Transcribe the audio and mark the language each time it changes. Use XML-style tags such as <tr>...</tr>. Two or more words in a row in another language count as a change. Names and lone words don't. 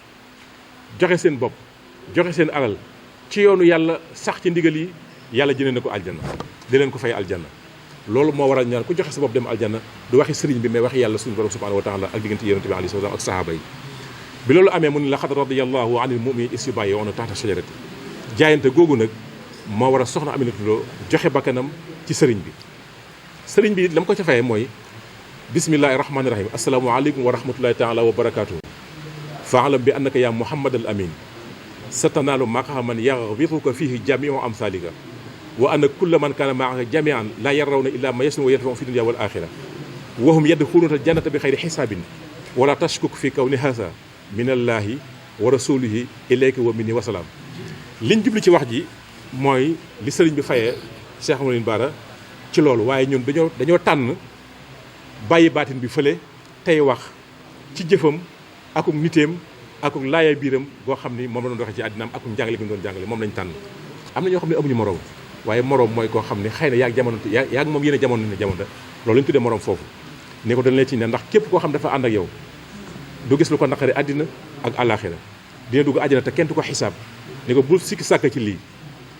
<wo>joxe seen bopp joxe seen alal ci yoonu yàlla sax ci ndigal yi yàlla jëlee na ko aljanna di leen ko fay aljanna loolu moo waral ñaan ku joxe sa bopp dem aljanna du waxi sëriñ bi mais waxi yàlla suñu borom</wo> <ar>سبحانه وتعالى</ar> <wo>ak diggante yonent bi</wo> <ar>عليه السلام</ar> <wo>ak sahaaba yi bi loolu amee mu ni</wo> <ar>لقد رضي الله عن المؤمنين إذ يبايعونك تحت الشجرة</ar> <wo>jaayante googu nag moo war a soxna Aminata Lo joxe bakkanam ci sëriñ bi la mu ko ca fayee mooy</wo> <ar>بسم الله الرحمن الرحيم السلام عليكم ورحمة الله تعالى وبركاته فاعلم بأنك يا محمد الأمين ستنال مقاما يغبطك فيه جميع أمثالك وأن كل من كان معك جميعا لا يرون إلا ما يصنع ويطفأ في الدنيا والآخرة وهم يدخلون الجنة بغير حساب ولا تشكك في كون هذا من الله ورسوله إليك ومني والسلام</ar> <wo>liñ jubli ci wax ji mooy li sëriñ bi fayee Cheikh Mouhamadou Lamine Bara ci loolu waaye ñun dañoo tànn bàyyi baatin bi fële tey wax ci jëfam akuk niteem akuk laaya biiram boo xam ni moom la doon doxee ci àddinaam akuk njàngale gi mu doon jàngale moom lañ tànn am na ñoo xam ne amuñu moroom waaye moroom mooy koo xam ne xëy na yaag jamono yaag moom yéen a jamono ne jamono loolu lañ tuddee moroom foofu ne ko dañ leen ci ne ndax képp koo xam dafa ànd ak yow du gis lu ko naqari àddina ak àllaaxira dina dugg àjjana te kenn du ko xisaab ne ko bul sikki sàkk ci lii</wo>